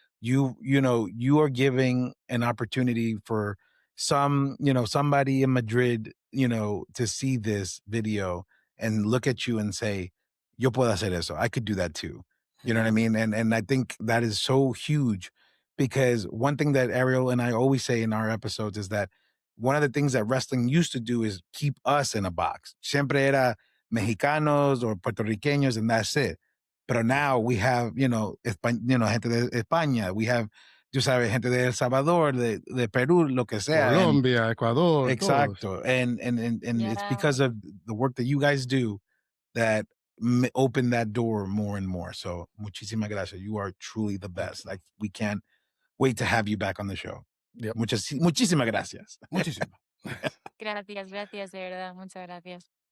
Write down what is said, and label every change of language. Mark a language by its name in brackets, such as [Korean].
[English] You are giving an opportunity for somebody in Madrid, to see this video and look at you and say, yo puedo hacer eso. I could do that too. You know what I Mhm. mean? And I think that is so huge, because one thing that Ariel and I always say in our episodes is that one of the things that wrestling used to do is keep us in a box. [Spanish] Siempre era Mexicanos or Puertorriqueños, and that's it. [English] But now we have, gente de España. We have, tú sabes, gente de El Salvador, de Perú, lo que sea. And [Spanish] Colombia, Ecuador, todos. [English] exacto. And it's Yeah. because of the work that you guys do that open that door more and more. So muchísimas gracias. You are truly the Thank best. you. Like, we can't wait to have you back on the show. Yep. [Spanish] Muchísimas gracias. Muchísimas. Gracias, gracias, de verdad, muchas gracias.